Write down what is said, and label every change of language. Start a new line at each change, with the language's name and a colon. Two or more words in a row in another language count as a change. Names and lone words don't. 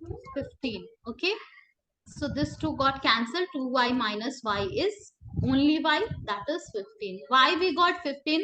English: 15. Okay. So this 2 got cancelled. 2y minus y is only y, that is 15. Why we got 15?